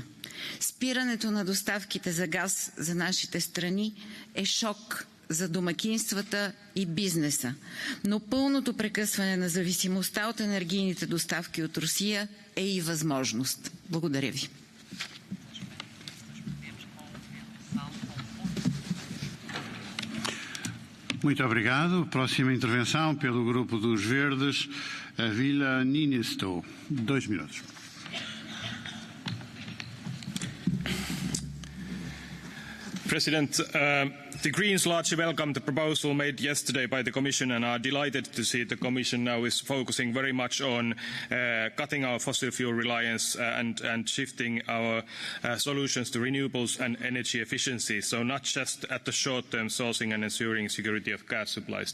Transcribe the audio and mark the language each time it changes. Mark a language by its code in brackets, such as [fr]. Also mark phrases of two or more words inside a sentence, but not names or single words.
[bg] Спирането на доставките за газ за нашите страни е шок за домакинствата и бизнеса, но пълното прекъсване на зависимостта от енергийните доставки от Русия е и възможност. Благодаря ви. [pt] Muito obrigado. Próxima intervenção pelo Grupo dos Verdes, a Vila Niinisto. 2 minutos. [en] President, the Greens largely welcome the proposal made yesterday by the Commission and are delighted to see the Commission now is focusing very much on cutting our fossil fuel reliance and shifting our solutions to renewables and energy efficiency, so not just at the short-term sourcing and ensuring security of gas supplies.